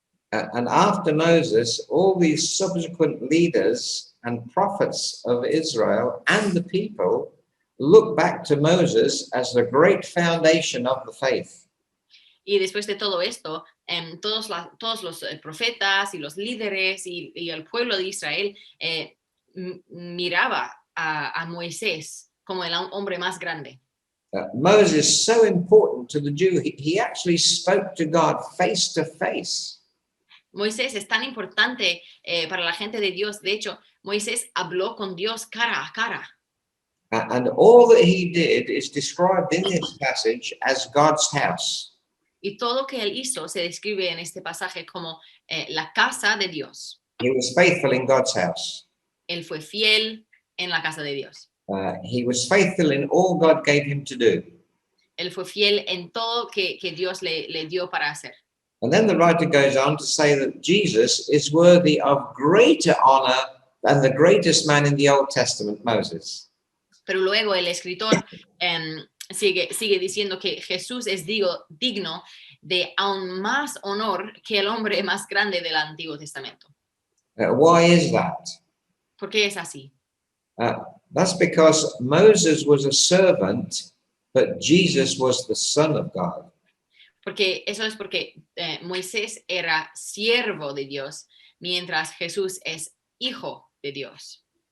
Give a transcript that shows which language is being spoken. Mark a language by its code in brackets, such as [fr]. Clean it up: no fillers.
[en] And after Moses, all these subsequent leaders and prophets of Israel and the people look back to Moses as the great foundation of the faith. [es] Y después de todo esto, todos los profetas y los líderes y el pueblo de Israel miraba a Moisés como el hombre más grande. [en] Moses is so important to the Jew. He actually spoke to God face to face. [es] Moisés es tan importante para la gente de Dios. De hecho, Moisés habló con Dios cara a cara. [en] And all that he did is described in this passage as God's house. [es] Y todo que él hizo se describe en este pasaje como la casa de Dios. [en] He was faithful in God's house. [es] Él fue fiel en la casa de Dios. [en] He was faithful in all God gave him to do. [es] Él fue fiel en todo que Dios le dio para hacer. [en] And then the writer goes on to say that Jesus is worthy of greater honor than the greatest man in the Old Testament, Moses. [es] Pero luego el escritor sigue diciendo que Jesús es digno de aún más honor que el hombre más grande del Antiguo Testamento. [en] Why is that? [es] ¿Por qué es así? [en] That's because Moses was a servant, but Jesus was the Son of God. [es] Porque eso es porque Moisés era siervo de Dios, mientras Jesús es hijo de Dios.